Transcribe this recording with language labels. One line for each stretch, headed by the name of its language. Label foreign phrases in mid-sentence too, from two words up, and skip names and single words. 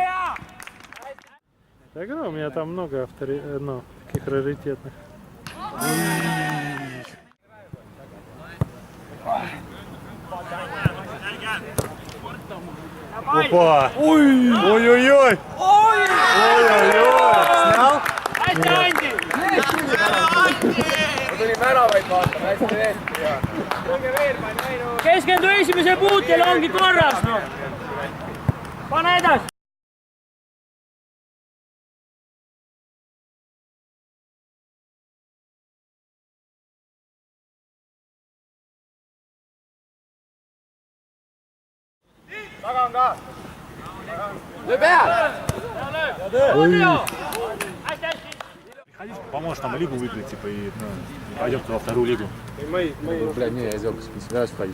Russian: Я говорю, у меня там много таких раритетных. Опа! Ой-ой-ой! Ой-ой-ой! Снял?
Estonian: Tuli väravaid vaatama, hästi tehti ja... Keskendu esimese puutele, ongi korras, no. Pane edasi. Taga on ka! Löö peal!
Russian: Поможешь нам лигу выиграть, типа, и пойдем во вторую лигу. Бля, не, я сделал, не собираюсь входить.